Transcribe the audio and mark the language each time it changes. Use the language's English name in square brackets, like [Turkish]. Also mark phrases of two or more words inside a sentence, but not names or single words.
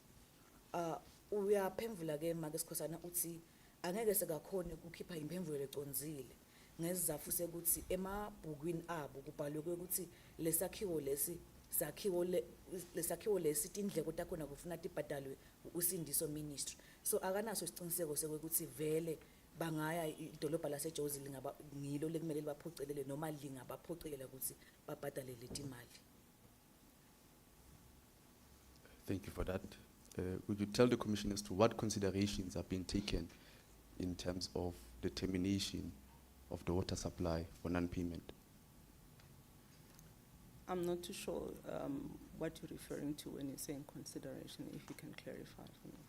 [Swati] Uyaphendvula ke make Sikhosana uthi angeke sekakhona ukukhipha imphendvulo lecondzile ngesizatfu sekuthi emabhukwini abo kubhalwe ukuthi lesakhiwo lesi tindleko takhona kufuna tibhadalwe Usindiso Ministry. So akanaso isiqiniseko sekuthi vele bangaya idolobha laseJozi ngilo lekumele libaphocelele noma lingabaphocelela ukuthi babhadale letimali. [English] Thank you for that. Would you tell the Commission as to what considerations are being taken in terms of the termination of the water supply for non-payment? I'm not too sure what you're referring to when you're saying consideration, if you can clarify for me.